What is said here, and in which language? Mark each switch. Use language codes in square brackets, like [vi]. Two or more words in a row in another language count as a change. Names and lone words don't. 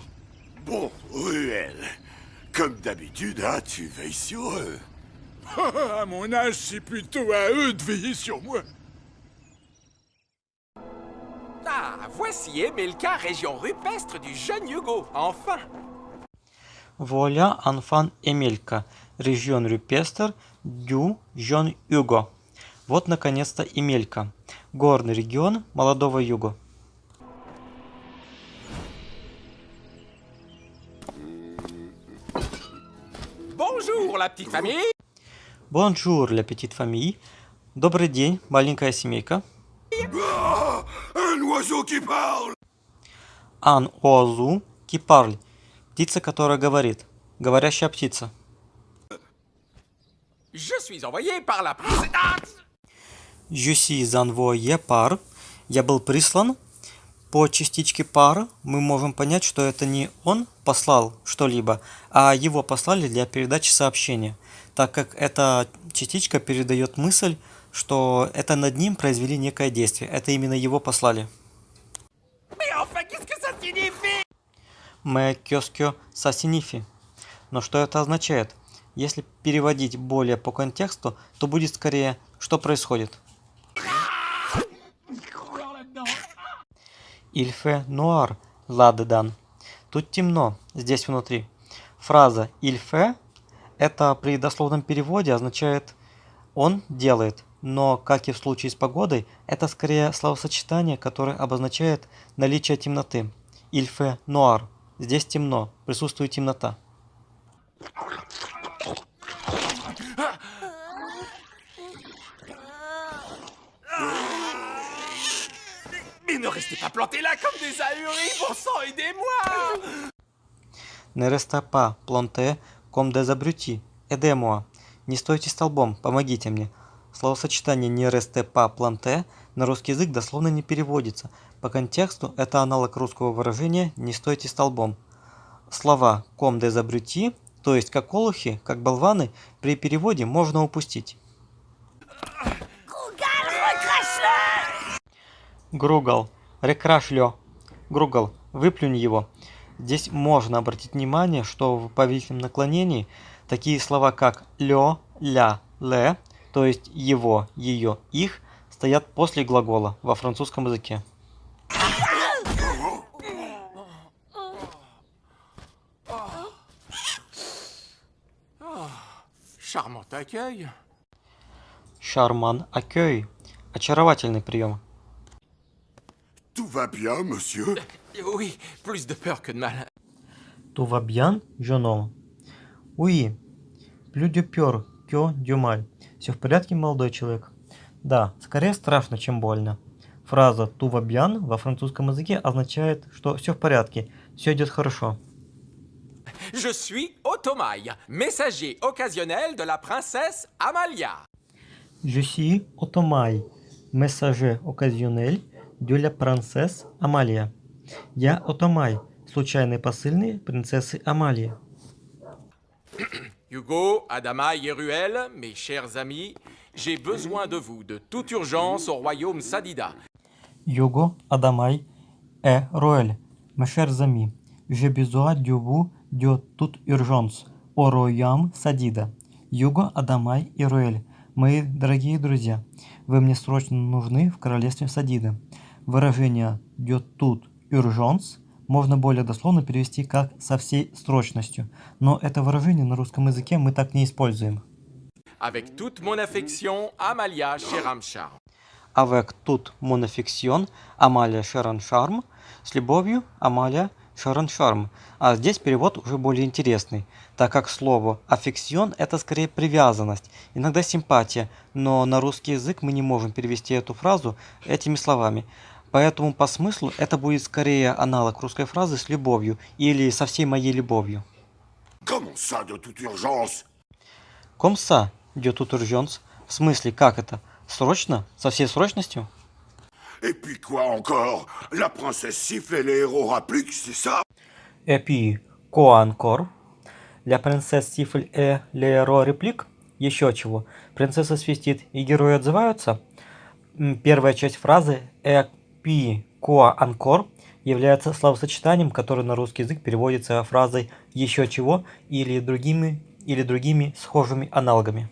[fr] Bon, Ruel, comme d'habitude, hein, tu veilles sur eux. À mon âge, c'est plutôt à eux de veiller sur moi. Ah, voici Emelka, région rupestre du jeune Hugo, enfin. Voilà enfant Эмелька, région rupestre du jeune Hugo. [ru] Вот наконец-то Эмелька, горный регион молодого Юго. [fr] Bonjour, la petite famille. Bonjour, la petite famille. [ru] Добрый день, маленькая семейка. [fr] Ah, un oiseau qui parle! Un oiseau qui parle. [ru] Птица, которая говорит. Говорящая птица. [fr] Je suis envoyé par la princesse... Ah, Je suis envoyé par. [ru] Я был прислан. По частичке par мы можем понять, что это не он послал что-либо, а его послали для передачи сообщения, так как эта частичка передает мысль, что это над ним произвели некое действие. Это именно его послали. [fr] mais enfin, qu'est-ce que ça signifie? Mais qu'est-ce que ça signifie? [ru] Но что это означает? Если переводить более по контексту, то будет скорее «что происходит?». [fr] Il fait noir là-dedans. [ru] Тут темно, здесь внутри. Фраза [fr] il fait [ru] это при дословном переводе означает «он делает», но, как и в случае с погодой, это скорее словосочетание, которое обозначает наличие темноты. [fr] Il fait noir. [ru] Здесь темно, присутствует темнота. [fr] Mais ne restez pas plantés là comme des ahuris, bon sang, aidez-moi! Ne restez pas plantés comme des abrutis. Aidez-moi. [ru] Не стойте столбом, помогите мне. Словосочетание «не [fr] restez pas plantés» [ru] на русский язык дословно не переводится. По контексту это аналог русского выражения «не стойте столбом». [fr] Слова «comme des abrutis», [ru] то есть как олухи, как болваны, при переводе можно упустить. [fr] Rougal, recrache-le! [ru] Гругал, рекрашлё. Гругал, выплюнь его. Здесь можно обратить внимание, что в повелительном наклонении такие слова, как лё, ля, ле, то есть его, ее, их, стоят после глагола во французском языке. [fr] Charmant accueil. Charmant accueil. [ru] Очаровательный прием. [fr] Tout va bien, monsieur? Oui, plus de peur que de mal. Tout va bien, jeune homme? Oui, plus de peur que de mal. [ru] Все в порядке, молодой человек? Да, скорее страшно, чем больно. Фраза [fr] tout va bien [ru] во французском языке означает, что все в порядке, все идет хорошо. [fr] Je suis Otomaï, messager occasionnel de la princesse Amalia. Je suis Otomaï, messager occasionnel de la princesse Amalia. [ru] Я Отомай, случайный посыльный принцессы Амалии. [fr] Hugo, Adama et Ruel, mes chers amis, j'ai besoin de vous de toute urgence au royaume Sadida. Юго, Адамай, Роэль, mes chers amis, j'ai besoin de vous de toute urgence au royaume Sadida. [ru] Юго, Адамай и Роэль, мои дорогие друзья, вы мне срочно нужны в королевстве Садида. Выражение [fr] de toute urgence [ru] можно более дословно перевести как «со всей срочностью», но это выражение на русском языке мы так не используем. [fr] Avec toute mon affection, Amalia Cheramchar. Avec toute mon affection, Amalia Cheramchar. [ru] С любовью, Амалия Шараншарм. А здесь перевод уже более интересный, так как слово «аффекцион» — это скорее привязанность, иногда симпатия, но на русский язык мы не можем перевести эту фразу этими словами. Поэтому по смыслу это будет скорее аналог русской фразы «с любовью» или «со всей моей любовью». [fr] Comment ça, de toute urgence? Comme ça, de toute urgence. [ru] В смысле, как это? Срочно? Со всей срочностью? [fr] Et puis quoi encore? La princesse siffle et les héros rappliquent, c'est ça? Et puis, quoi encore? La princesse siffle et les héros répliquent. [ru] Еще чего? Принцесса свистит и герои отзываются? Первая часть фразы [fr] «et puis quoi encore» [ru] является словосочетанием, которое на русский язык переводится фразой «еще чего» или другими схожими аналогами.